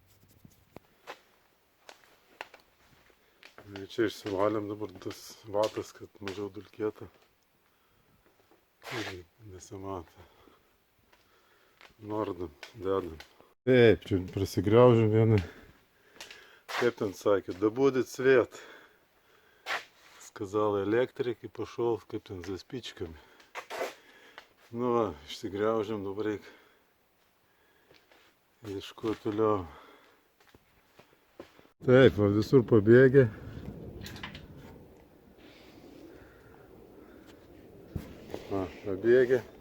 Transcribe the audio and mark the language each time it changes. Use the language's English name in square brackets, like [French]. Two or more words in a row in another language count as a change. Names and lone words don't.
[Lithuanian] Ir čia išsivalėm dabar tas vatas, kad mažiau dulkėta. Ir nesimato. Nordam, dedam. Taip, čia prasigriaužėm vieną. Kaip ten sakė, [Russian] да будет свет. Сказал электрик и пошел, [Lithuanian] kaip ten [Russian] за спичками. [Lithuanian] Nu va, išsigriaužėm, dabar reik ieškoti toliau. Taip, va, visur pabėgė. Va, pabėgė.